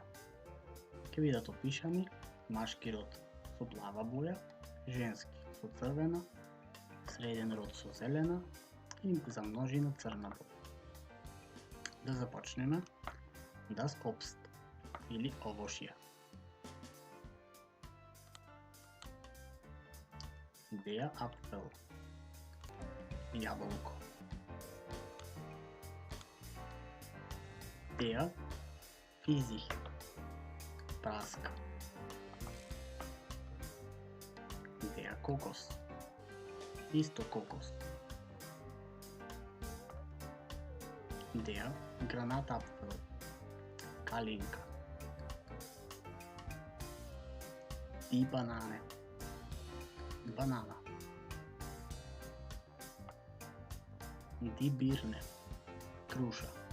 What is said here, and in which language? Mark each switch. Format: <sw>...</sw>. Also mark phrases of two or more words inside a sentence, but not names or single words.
<mk>Ќе бидат опишани машки род со плава боја, женски со црвена, среден род со зелена и за множина црна боја. Да започнеме.</mk> <de>Das Obst</de> <mk>или овошје.</mk> <de>Der Apfel, јаболко. Der Pfirsich, праска. Der Kokos,</de> <mk>исто кокос.</mk> <de>Der Granatapfel, калинка. Die Banane, банана. Die Birne, круша.</de>